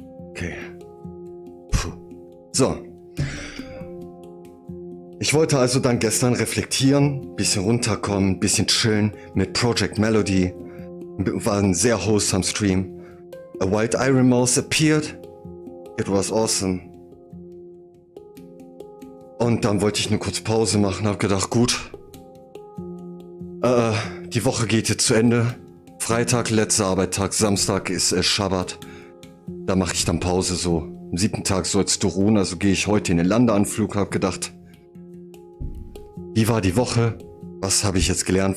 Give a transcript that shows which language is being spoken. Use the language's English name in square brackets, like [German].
[German] Okay. Puh. So. Ich wollte also dann gestern reflektieren, bisschen runterkommen, bisschen chillen mit Project Melody. War ein sehr wholesome Stream. [English] A white iron mouse appeared. It was awesome. [German] Und dann wollte ich eine kurze Pause machen, hab gedacht, gut, die Woche geht jetzt zu Ende. Freitag, letzter Arbeitstag, Samstag ist Schabbat. Da mache ich dann Pause so. Am 7. Tag sollst du ruhen, also gehe ich heute in den Landeanflug, hab gedacht, wie war die Woche? Was habe ich jetzt gelernt?